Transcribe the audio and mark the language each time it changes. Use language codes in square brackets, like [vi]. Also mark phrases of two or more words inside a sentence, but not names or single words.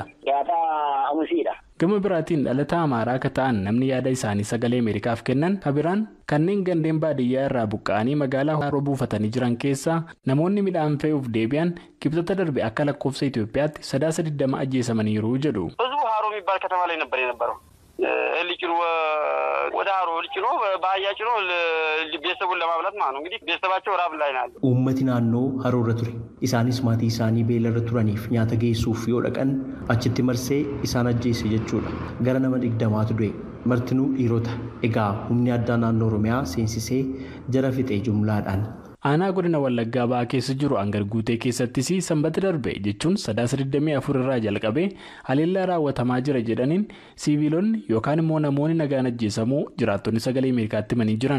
[om] Gaafa amusiidha. Gama biraatiin dhalataa Amaaraa akka ta'an namni yaada isaanii sagalee Ameerikaaf kennan kabiraan kanneen gandeen baadiyyaa irraa buqqa'anii magaalaa haroo buufatanii jiran keessaa namoonni midhaan fe'uuf deebi'an kibxata darbe akka lakkoofsa Itoophiyaatti 20 ajjeesamaniiru jedhu. [am] ህዝቡ ሀሮ የሚባል ከተማ ላይ ነበር የነበረው ልጭኖ ወደ ሀሮ ልጭኖ ባያ ጭኖ ቤተሰቡን ለማብላት ማለት ነው። እንግዲህ ቤተሰባቸው ራብ ላይ ናቸው። [om] Uummati naannoo haroorra ture. Isaanis maatii isaanii beelarra turaniif nyaata geessuuf yoo dhaqan achitti marsee isaan ajjeese jechuudha. Gara nama 20tu du'e. Martinuu dhiirota. Egaa humni addaa naannoo Oromiyaa seensisee jara fixee jumlaadhaan. Aanaa godina Wallaggaa ba'aa keessa jiru hangar guutee keessattis sanbata darbe jechuun 24 irraa jalqabee haleellaa raawwatamaa jira jedhaniin siviilonni yookaan immoo namoonni nagaan ajjeesamuu jiraattonni sagalee Ameerikaatti himanii jiran.